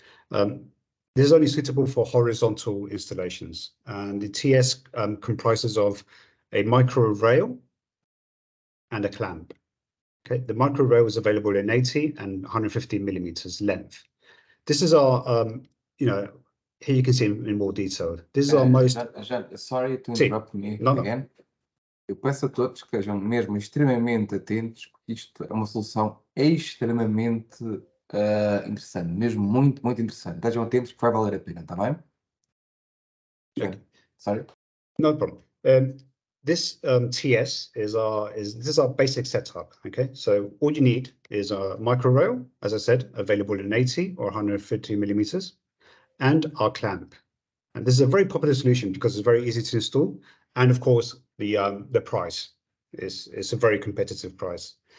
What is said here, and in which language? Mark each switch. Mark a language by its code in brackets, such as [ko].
[en] This is only suitable for horizontal installations, and the TS comprises of a micro rail and a clamp. Okay, the micro rail is available in 80 and 150 millimeters length. This is our, here you can see in more detail. This is our most. Sorry to interrupt me again. [pt] Eu peço a todos que estejam mesmo extremamente atentos, porque isto é uma solução extremamente interessante, mesmo muito, muito interessante. Estejam atentos que vai valer a pena, está bem? [en] Okay. Sorry. No problem. This TS is our basic setup. Okay, so all you need is a micro rail, as I said, available in 80 or 150 millimeters, and our clamp. And this is a very popular solution because it's very easy to install, and of course the price is a very competitive price.